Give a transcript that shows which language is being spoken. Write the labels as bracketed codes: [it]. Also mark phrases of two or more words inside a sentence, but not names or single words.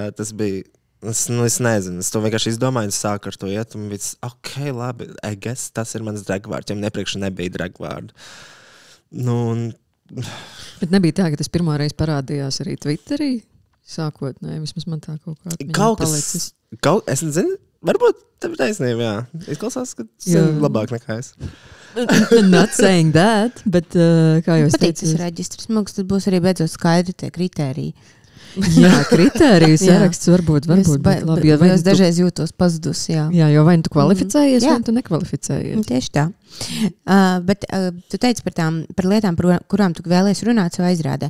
[lv] Tas bija, es nezinu, es to vienkārši izdomāju, es sāku ar to iet, un bija, labi, [en] I guess [lv] tas ir mans dragvārds, jo nepriekš nebija dragvārdu. Bet nebija tā, ka tas pirmo reizi parādījās arī Twitterī? Sākotnēji, vismaz man tā kaut kā palicis. Es nezinu, varbūt tev ir taisnība, jā. Izklausās, ka tas ir labāk nekā es. [en] Not saying that, [lv] bet kā jau es teicu. Tas reģistrs, man liekas, tad būs arī beidzot skaidri tie kritēriji. Jā, kritērijas saraksts varbūt labi. Es dažreiz jūtos pazudus, jā. Jā, jo vai tu kvalificējies, vai tu nekvalificējies. Tieši tā. Bet tu teici par lietām, kurām tu vēlies runāt savā izrādē.